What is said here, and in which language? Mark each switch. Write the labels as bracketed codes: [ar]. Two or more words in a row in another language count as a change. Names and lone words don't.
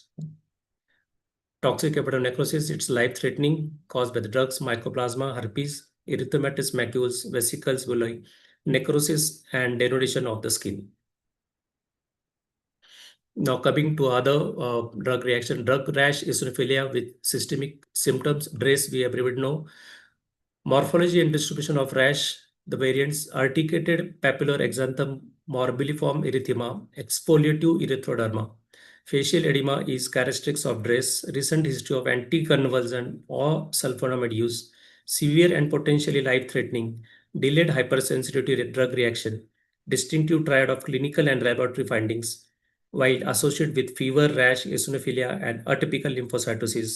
[en] Toxic epidermal necrosis, it's life-threatening, caused by the drugs, mycoplasma, herpes, erythematous macules, vesicles, villi, necrosis, and denudation of the skin. Now coming to other drug reaction, drug rash, eosinophilia with systemic symptoms, DRACE, we everybody know. Morphology and distribution of rash, the variants, articulated papular exanthem morbilliform erythema, exfoliative erythroderma. Facial edema is characteristics of dress, recent history of anticonvulsant or sulfonamide use, severe and potentially life-threatening, delayed hypersensitivity to drug reaction, distinctive triad of clinical and laboratory findings, while associated with fever, rash, eosinophilia, and atypical lymphocytosis.